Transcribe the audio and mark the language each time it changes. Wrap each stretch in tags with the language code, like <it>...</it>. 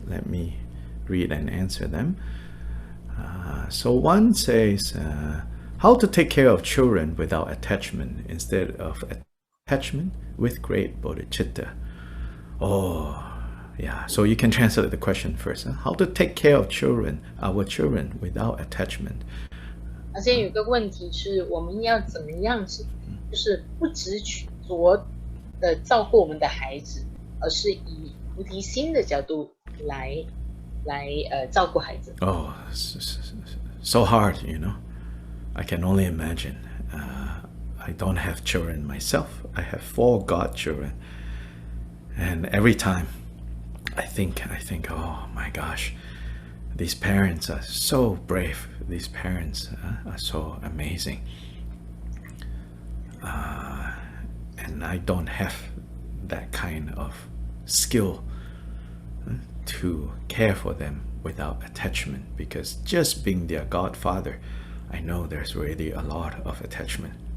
<en>Let me read and answer them. So one says, how to take care of children without attachment instead of attachment with great bodhicitta. Oh, yeah. So you can translate the question first. How to take care of our children without attachment.</en> <zh>而且有个问题是，我们要怎么样子，就是不执着的照顾我们的孩子，而是以菩提心的角度来照顾孩子。</zh> <en>Oh, so hard, I can only imagine. I don't have children myself. I have 4 godchildren. And every time I think, oh my gosh, these parents are so brave. These parents are so amazing. And I don't have that kind of skill to care for them without attachment, because just being their godfather, I know there's really a lot of attachment.</en>